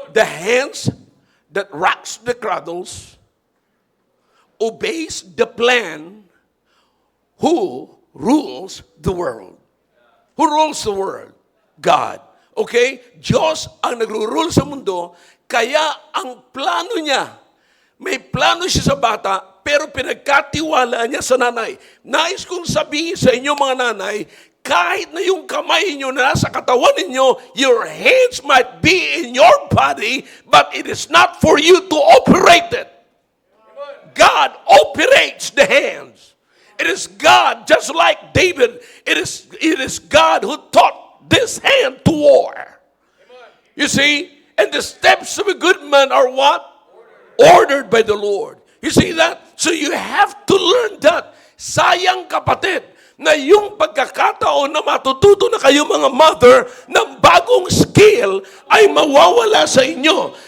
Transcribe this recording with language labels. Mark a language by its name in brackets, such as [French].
[English] The hands that rocks the cradles obeys the plan who rules the world. Who rules the world? God. Okay? [Filipino] Diyos ang nagro-rule sa mundo, kaya ang plano niya, may plano siya sa bata, pero pinagkatiwala niya sa nanay. Nais kong sabihin sa inyo mga nanay, kahit na yung kamay niyo na nasa katawan ninyo, [English] your hands might be in your body, but it is not for you to operate it. God operates the hands. It is God, just like David, it is God who taught this hand to war. You see, and the steps of a good man are what? Ordered by the Lord. You see that? So you have to learn that. [Filipino] Sayang kapatid, na yung pagkakataon na matututo na kayo mga mother ng bagong skill ay mawawala sa inyo.